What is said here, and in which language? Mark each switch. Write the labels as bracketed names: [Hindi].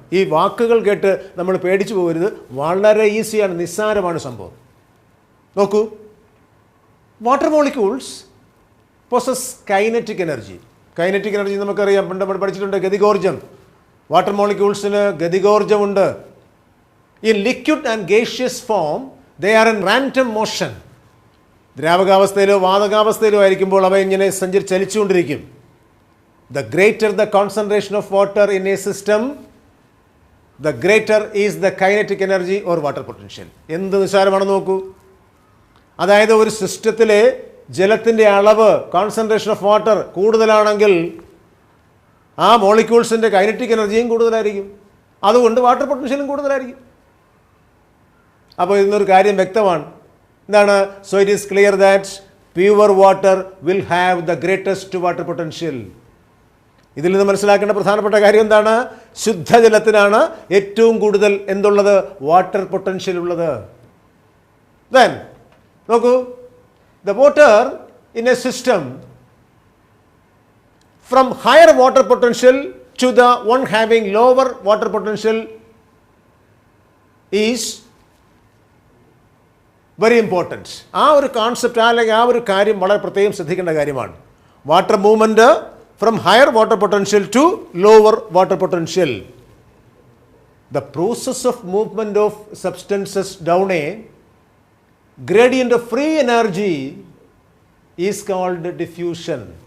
[Malayalam] ഈ വാക്കുകൾ കേട്ട് നമ്മൾ പേടിച്ചു പോകരുത്. വളരെ ഈസിയാണ്, നിസ്സാരമാണ് സംഭവം. [English] നോക്കൂ, water molecules possess kinetic energy. [Malayalam] Kinetic energy നമുക്കറിയാം, പണ്ട് നമ്മൾ പഠിച്ചിട്ടുണ്ട്, ഗതികോർജം. Water മോളിക്യൂൾസിന് ഗതികോർജമുണ്ട്. [English] In liquid and gaseous form, they are in random motion. [Malayalam] ദ്രാവകാവസ്ഥയിലോ വാതകാവസ്ഥയിലോ ആയിരിക്കുമ്പോൾ അവ ഇങ്ങനെ ചലിച്ചുകൊണ്ടിരിക്കും. [English] The greater the concentration of water in a system, the greater is the kinetic energy or water potential. [Malayalam] എന്ത് നിസ്സാരമാണെന്ന് നോക്കൂ. അതായത് ഒരു സിസ്റ്റത്തിലെ ജലത്തിൻ്റെ അളവ്, [English] concentration of water [Malayalam] കൂടുതലാണെങ്കിൽ ആ മോളിക്യൂൾസിൻ്റെ കൈനറ്റിക് എനർജിയും കൂടുതലായിരിക്കും. അതുകൊണ്ട് വാട്ടർ പൊട്ടൻഷ്യലും കൂടുതലായിരിക്കും. അപ്പോൾ ഇന്നൊരു കാര്യം വ്യക്തമാണ്. എന്താണ്? [English] So it is clear that pure water will have the greatest water potential. [Malayalam] ഇതിൽ നിന്ന് മനസ്സിലാക്കേണ്ട പ്രധാനപ്പെട്ട കാര്യം എന്താണ്? ശുദ്ധജലത്തിനാണ് ഏറ്റവും കൂടുതൽ എന്തുള്ളത്? വാട്ടർ പൊട്ടൻഷ്യൽ ഉള്ളത്. [English] Then നോക്കൂ, the water in a system from higher water potential to the one having lower water potential is very important. [Malayalam] ആ ഒരു കോൺസെപ്റ്റ് അല്ലെങ്കിൽ ആ ഒരു കാര്യം വളരെ പ്രത്യേകം ശ്രദ്ധിക്കേണ്ട കാര്യമാണ്. [English] Water movement from higher water potential to lower water potential. The process of movement of substances down a gradient of free energy is called diffusion.